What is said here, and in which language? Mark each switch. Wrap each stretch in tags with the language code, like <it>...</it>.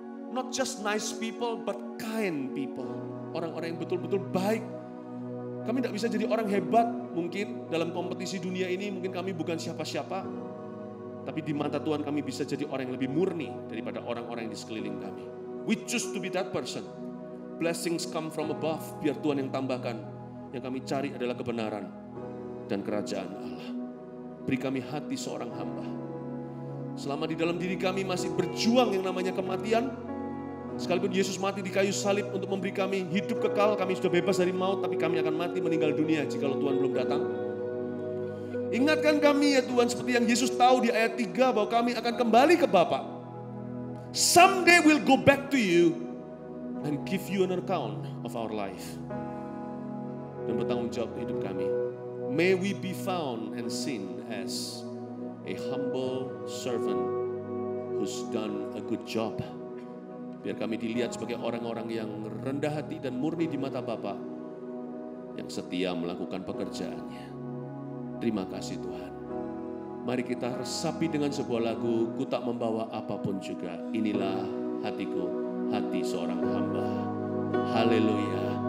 <en>Not just nice people, but kind people.</en> <id>Orang-orang yang betul-betul baik. Kami tidak bisa jadi orang hebat mungkin dalam kompetisi dunia ini. Mungkin kami bukan siapa-siapa. Tapi di mata Tuhan kami bisa jadi orang yang lebih murni daripada orang-orang yang di sekeliling kami.</id> <en>We choose to be that person. Blessings come from above.</en> <id>Biar Tuhan yang tambahkan. Yang kami cari adalah kebenaran dan kerajaan Allah. Beri kami hati seorang hamba. Selama di dalam diri kami masih berjuang yang namanya kematian, sekalipun Yesus mati di kayu salib untuk memberi kami hidup kekal, kami sudah bebas dari maut, tapi kami akan mati meninggal dunia jikalau Tuhan belum datang. Ingatkan kami ya Tuhan, seperti yang Yesus tahu di ayat 3 bahwa kami akan kembali ke Bapa.</id> <en>Someday we'll go back to you and give you an account of our life.</en> <id>Dan bertanggung jawab hidup kami.</id> <en>May we be found and seen as a humble servant who's done a good job.</en> <id>Biar kami dilihat sebagai orang-orang yang rendah hati dan murni di mata Bapa, yang setia melakukan pekerjaannya. Terima kasih Tuhan. Mari kita resapi dengan sebuah lagu, ku tak membawa apapun juga. Inilah hatiku, hati seorang hamba. Haleluya.</id>